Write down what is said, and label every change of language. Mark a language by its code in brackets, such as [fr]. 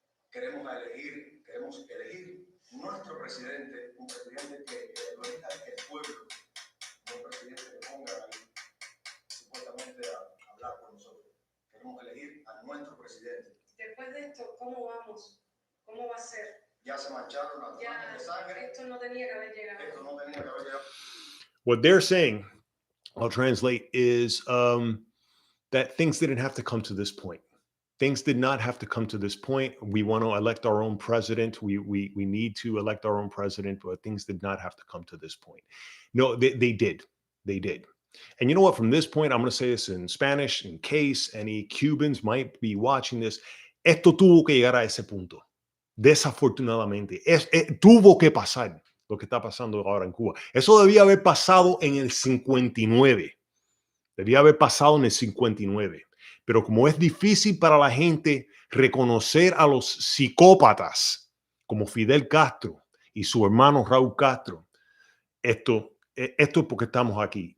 [es] Queremos elegir nuestro presidente, un presidente que lo elija el pueblo, no un presidente que ponga ahí supuestamente a hablar por nosotros. Queremos elegir a nuestro presidente. Después de esto, ¿cómo vamos? ¿Cómo va a ser? Ya se mancharon las manos de sangre. Esto no tenía que haber llegado. Esto no tenía que haber llegado. [en] What they're saying, I'll translate, is that things didn't have to come to this point. Things did not have to come to this point. We want to elect our own president. We need to elect our own president, but things did not have to come to this point. No, they did. They did. And you know what? From this point, I'm going to say this in Spanish in case any Cubans might be watching this. [es] Esto tuvo que llegar a ese punto. Desafortunadamente, tuvo que pasar lo que está pasando ahora en Cuba. Eso debía haber pasado en el 59. Debía haber pasado en el 59. Pero como es difícil para la gente reconocer a los psicópatas como Fidel Castro y su hermano Raúl Castro, esto es porque estamos aquí.